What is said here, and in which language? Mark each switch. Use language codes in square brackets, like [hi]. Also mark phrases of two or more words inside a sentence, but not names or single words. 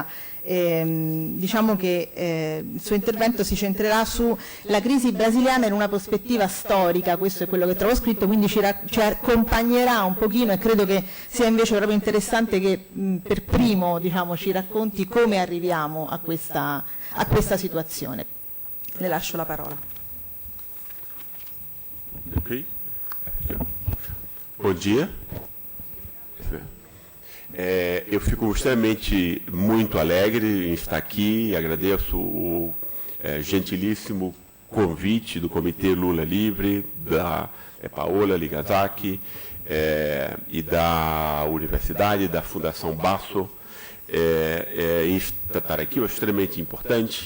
[it] Diciamo che il suo intervento si centrerà sulla crisi brasiliana in una prospettiva storica, questo è quello che trovo scritto, quindi ci accompagnerà un pochino, e credo che sia invece proprio interessante che per primo ci racconti come arriviamo a questa situazione. Le lascio la parola. [pt] Ok. Bom dia. Eu fico extremamente muito alegre em estar aqui, agradeço o gentilíssimo convite do Comitê Lula Livre, da Paola Ligazaki e da Universidade, da Fundação Basso, em estar aqui, é extremamente importante.